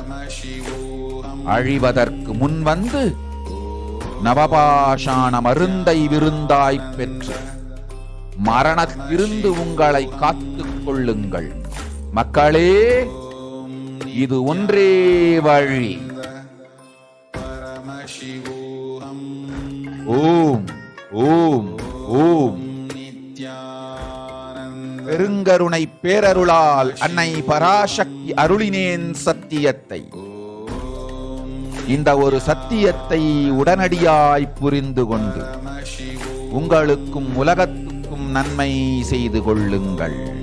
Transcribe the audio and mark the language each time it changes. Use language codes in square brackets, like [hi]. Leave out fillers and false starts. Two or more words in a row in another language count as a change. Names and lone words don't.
[ta] அழிவதற்கு முன் வந்து நவபாஷாண மருந்தை விருந்தாய்ப் பெற்று மரணத்திலிருந்து உங்களை காத்துக் கொள்ளுங்கள். மக்களே, இது ஒன்றே வழி. Paramashivoham. ஓம் ஓம் ஓம். Nithyananda பெருங்கருணை பேரருளால் அன்னை பராசக்தி அருளினேன் சத்தியத்தை. இந்த ஒரு சத்தியத்தை உடனடியாய் புரிந்து கொண்டு உங்களுக்கும் உலகத்துக்கும் நன்மை செய்து கொள்ளுங்கள்.